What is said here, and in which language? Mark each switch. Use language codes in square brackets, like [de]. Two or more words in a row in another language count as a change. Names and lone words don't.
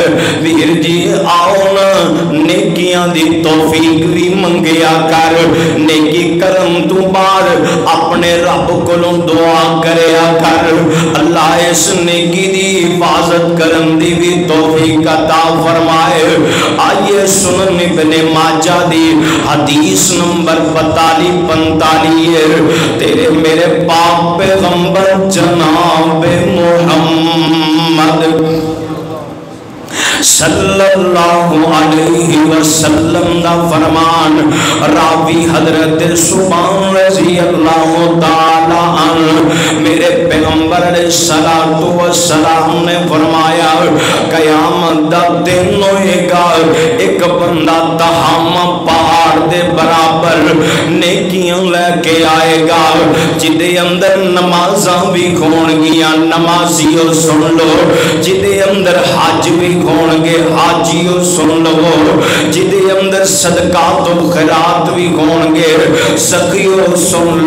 [pa] ویر جی آؤ نہ نیکی دی توفیق بھی منگیا کر، نیکی کرن توں بعد اپنے رب کولوں دعا کریا کر، اللہ اس نیکی دی حفاظت کرن دی بھی توفیق عطا فرمائے. آئیے سنن ابن ماجہ دی حدیث نمبر 42-45 تیرے میرے پاک پیغمبر جناب محمد [ar] صلى الله عليه وسلم [pa] دا فرمان. راوی حضرت ثوبان [ar] رضي الله تعالى عن [pa] میرے پیغمبر [ar] عليه الصلاة والسلام [pa] نے فرمایا قیامت دا دن ہوئے گا، ایک بندہ تہامہ پہاڑ دے برابر نیکیاں لیکے آئے گا، جدے اندر نمازاں بھی ہونگیاں، نمازیو سن لو، جدے اندر حج بھی ہونگے، حاجیو سن لو، جدے اندر صدقات و خیرات بھی ہونگے، سخیو سن لو.